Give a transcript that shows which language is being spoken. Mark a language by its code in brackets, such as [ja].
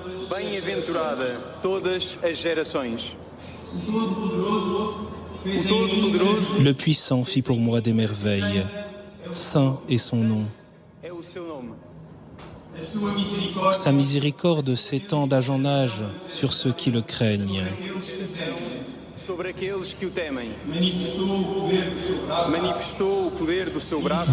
[pt] Bem-aventurada todas as gerações. O Todo-Poderoso [fr] Le Puissant fit pour moi des merveilles. Saint est son nom. [pt] é o seu nome. [fr] Sa miséricorde s'étend d'âge en âge sur ceux qui le craignent. [pt] Sobre aqueles que o temem. Manifestou o poder do seu braço.